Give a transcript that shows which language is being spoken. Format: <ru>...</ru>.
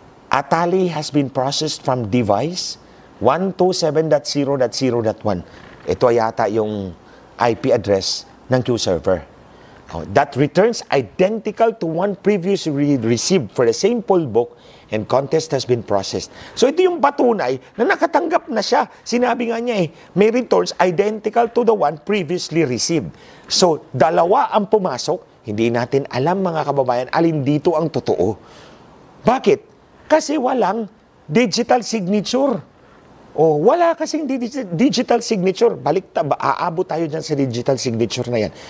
<en>A tally has been processed from device 127.0.0.1.</en> <tl>Ito ay yata yung IP address ng Q-server.</tl> <en>That returns identical to one previously received for the same poll book and contest has been processed.</en> <tl>So ito yung patunay na nakatanggap na siya. Sinabi nga niya may</tl> <en>returns identical to the one previously received.</en> <tl>So dalawa ang pumasok, hindi natin alam mga kababayan alin dito ang totoo. Bakit? Kasi walang digital signature. O, wala kasing digital signature. Aabot tayo dyan sa digital signature na yan.</tl>